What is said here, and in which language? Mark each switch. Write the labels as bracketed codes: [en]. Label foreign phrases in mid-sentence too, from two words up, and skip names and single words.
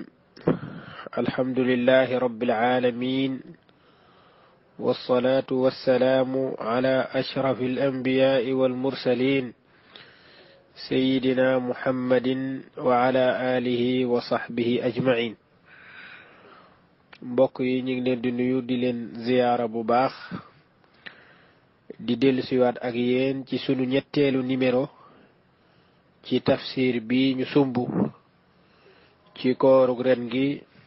[ar] الحمد لله رب العالمين، والصلاة والسلام على أشرف الأنبياء والمرسلين سيدنا محمد وعلى آله وصحبه أجمعين. [wo] mbokk yi ñu ngi leen di nuyu di leen ziyaara bu baax di dellusiwaat ak yéen ci sunu ñetteelu numéro ci tafsir bi ñu sumb ci koorug ren gi